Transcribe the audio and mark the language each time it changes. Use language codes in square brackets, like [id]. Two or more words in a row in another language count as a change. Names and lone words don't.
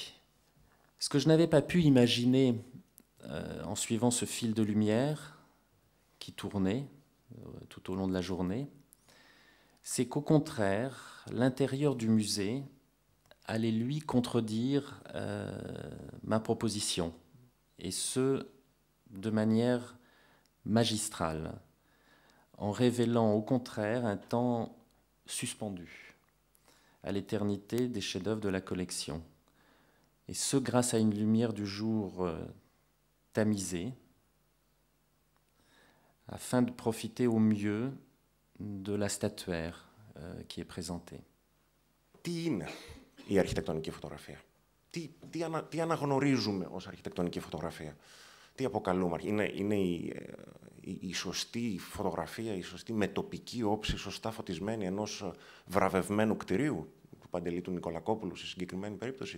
[fr] Ce que je n'avais pas pu imaginer en suivant ce fil de lumière qui tournait tout au long de la journée, c'est qu'au contraire, l'intérieur du musée allait lui contredire ma proposition, et ce, de manière magistrale, en révélant au contraire un temps suspendu à l'éternité des chefs-d'œuvre de la collection. Et ce, grâce à une lumière du jour tamisée, afin de profiter au mieux de la statuaire qui est présentée. [el] Τι είναι η αρχιτεκτονική φωτογραφία? Τι αναγνωρίζουμε ως αρχιτεκτονική φωτογραφία? Τι αποκαλούμε? Είναι η σωστή φωτογραφία, η σωστή με τοπική όψη, σωστά φωτισμένη ενός βραβευμένου κτηρίου, του Παντελή του Νικολακόπουλου στη συγκεκριμένη περίπτωση?